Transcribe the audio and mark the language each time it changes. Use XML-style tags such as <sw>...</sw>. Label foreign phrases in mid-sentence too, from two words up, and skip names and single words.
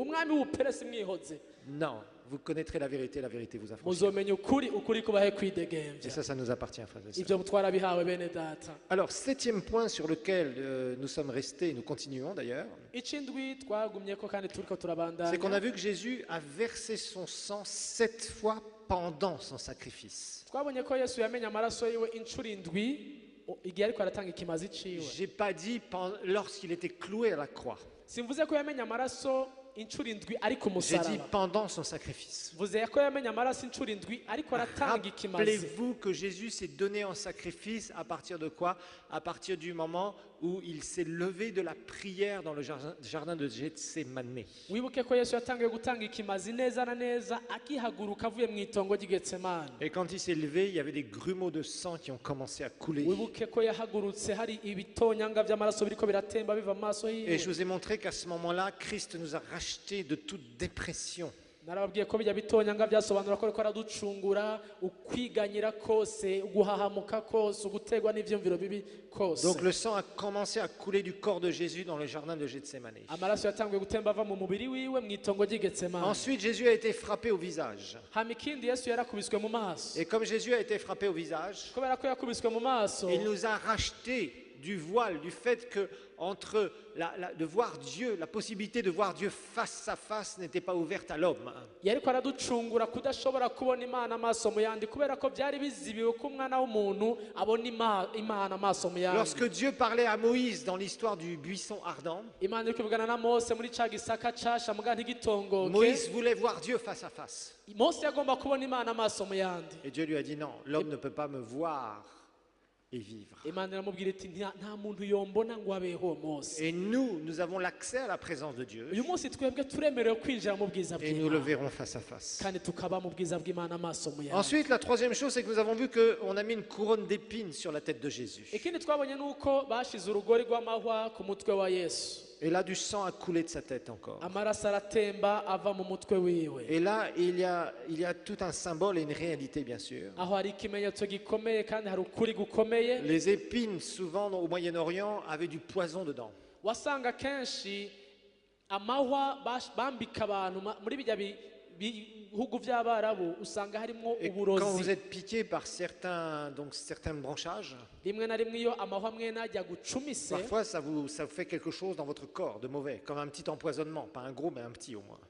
<rn>umwami w'uperesi mwihoze,</rn> <fr>Non, vous connaîtrez la vérité vous affranchira.</fr> <rn>muzomenya ukuri, ukuri kubahe kwidegemvya.</rn> <fr>Et ça nous appartient, frères et sœurs.</fr> <rn>Ivyo twarabihawe bene data.</rn> <fr>Alors, septième point sur lequel nous sommes restés, et nous continuons d'ailleurs,</fr> <rn>Icindwi twagumyeko kandi turiko</rn> <fr>c'est qu'on a</fr> <rn>turabandanya.</rn> <fr>vu que Jésus a versé son sang 7 fois pendant son sacrifice.</fr> <rn>Twabonye ko Yesu yamenye amaraso yiwe incuro indwi igihe ariko aratanga ikimazi ciwe.</rn> <fr>J'ai pas dit lorsqu'il était cloué à la croix.</fr> <rn>Simvuze ko yamenye amaraso incuro indwi ari ku</rn> <fr>J'ai dit</fr> <rn>musaraba.</rn> <fr>pendant son sacrifice.</fr> <rn>Mvuze ko yamenye amaraso incuro indwi ariko aratanga ikimazi.</rn> <fr>Rappelez-vous que Jésus s'est donné en sacrifice à partir de quoi? À partir du moment où il s'est levé de la prière dans le jardin de Gethsémané.</fr> <rn>Wibuke ko Yesu yatangiye gutanga ikimazi neza na neza akihaguruka avuye mu itongo ry'Igetsemani.</rn> <fr>Et quand il s'est levé, il y avait des grumeaux de sang qui ont commencé à couler.</fr> <rn>Wibuke ko yahagurutse hari ibitonyanga by'amaraso biriko biratemba biva mu maso</rn> <fr>Et je</fr> <rn>yiwe.</rn> <fr>vous ai montré qu'à ce moment-là, Christ nous a rachetés de toute dépression.</fr> <rn>Narababwiye ko bijya bitonyanga byasobanura ko ariko araducungura, ukwiganyira kose, uguhahamuka kose, ugutegwa n'ivyumviro bibi kose.</rn> <fr>Donc le sang a commencé à couler du corps de Jésus dans le jardin de Gethsémané.</fr> <rn>Amaraso yatanguye gutemba ava mu mubiri wiwe mu itongo ry'Igetsemani.</rn> <fr>Ensuite, Jésus a été frappé au visage.</fr> <rn>hama ikindi Yesu yarakubiswe mu maso.</rn> <fr>Et comme Jésus a été frappé au visage,</fr> <rn>Kubera ko yakubiswe mu maso,</rn> <fr>il nous a rachetés du voile, du fait que entre de voir Dieu, la possibilité de voir Dieu face à face n'était pas ouverte à l'homme.</fr> <rn>yariko araducungura kudashobora kubona Imana amaso mu yandi, kubera ko byari bizibiwe ko umwana w'umuntu abona Imana amaso mu yandi.</rn> <fr>Lorsque Dieu parlait à Moïse dans l'histoire du buisson ardent,</fr> <rn>Imana iri kuvugana na Mose muri ca gisaka casha muga ntigitongoke.</rn> <fr>Moïse voulait voir Dieu face à face.</fr> <rn>Mose yagomba kubona Imana amaso mu yandi.</rn> <fr>Et Dieu lui a dit non, l'homme ne peut pas me voir et vivre.</fr> <rn>Imana iramubwira iti nta muntu yombona ngo abeho Mose.</rn> <fr>Et nous avons l'accès à la présence de Dieu</fr> <rn>Uyu munsi twebwe turemerewe kwinjira mu bwiza</rn> <fr>et nous le</fr> <rn>bw'Imana,</rn> <fr>verrons face à face.</fr> <rn>kandi tukaba mu bwiza bw'Imana amaso mu yandi.</rn> <fr>Ensuite, la troisième chose, c'est que nous avons vu qu'on a mis une couronne d'épines sur la tête de Jésus.</fr> <rn>Ikindi twabonye nuko bashize urugori rw'amahwa ku mutwe wa Yesu.</rn> <fr>Et là, du sang a coulé de sa tête encore.</fr> <rn>Amaraso aratemba ava mu mutwe wiwe.</rn> <fr>Et là, il y a tout un symbole et une réalité, bien sûr.</fr> <rn>Aho hari ikimenyetso gikomeye kandi hari ukuri gukomeye.</rn> <fr>Les épines, souvent au Moyen-Orient, avaient du poison dedans.</fr> <rn>Wasanga kenshi amahwa bambika abantu muri bijya bihugu by'Abarabu, usanga harimo</rn> <fr>Et quand vous</fr> <rn>uburozi.</rn> <fr>êtes piqué par certains branchages,</fr> <rn>Rimwe na rimwe iyo amahwa mwene ajya gucumise,</rn> <fr>parfois ça vous fait quelque chose dans votre corps de mauvais, comme un petit empoisonnement, pas un gros mais un petit au moins.</fr>